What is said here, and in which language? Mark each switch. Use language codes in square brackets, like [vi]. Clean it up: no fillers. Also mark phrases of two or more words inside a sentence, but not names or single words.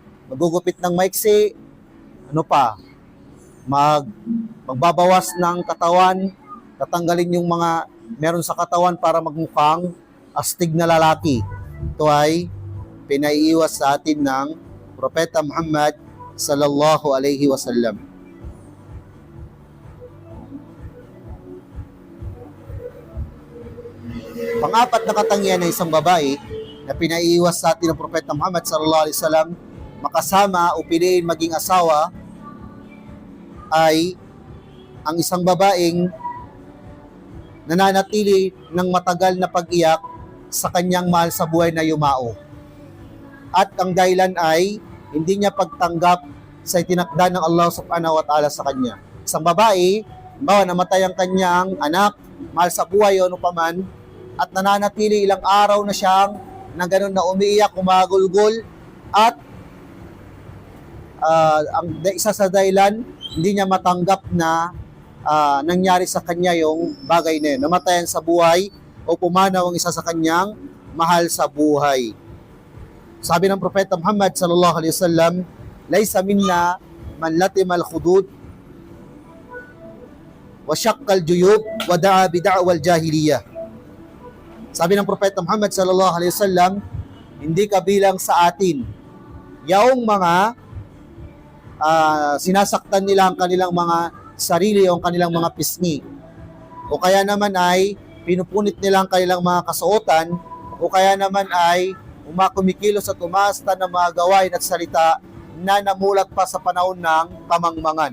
[tl] Magugupit ng maiksi, magbabawas ng katawan, tatanggalin yung mga meron sa katawan para magmukhang astig na lalaki. Ito ay pinaiiwas sa atin ng Propeta Muhammad [ar] صلى الله عليه وسلم. [tl] Pang-apat na katangian ng isang babae na pinaiiwas sa atin ng Propeta Muhammad [ar] صلى الله عليه وسلم [tl] makasama o piliin maging asawa ay ang isang babaeng nananatili ng matagal na pag-iyak sa kanyang mahal sa buhay na yumao. At ang dahilan ay hindi niya pagtanggap sa itinakda ng Allah [ar] سبحانه وتعالى [tl] sa kanya. Isang babae, namatay ang kanyang anak, mahal sa buhay o ano paman, at nananatili ilang araw na siyang na ganun na umiiyak, umagulgol, at ang isa sa dahilan, hindi niya matanggap na nangyari sa kanya yung bagay na yun. Namatayan sa buhay o pumanaw ang isa sa kanyang mahal sa buhay. Sabi ng Propeta Muhammad [ar] صلى الله عليه وسلم, "ليس منا من لطم الخدود وشق الجيوب ودعا بدعوى الجاهلية." [tl] Sabi ng Propeta Muhammad [ar] صلى الله عليه وسلم, [tl] hindi kabilang sa atin yaong mga sinasaktan nila ang kanilang mga sarili o ang kanilang mga pisngi. O kaya naman ay pinupunit nila ang kanilang mga kasuotan, o kaya naman ay kumikilos at umasta ng mga gawain at salita na namulat pa sa panahon ng kamangmangan.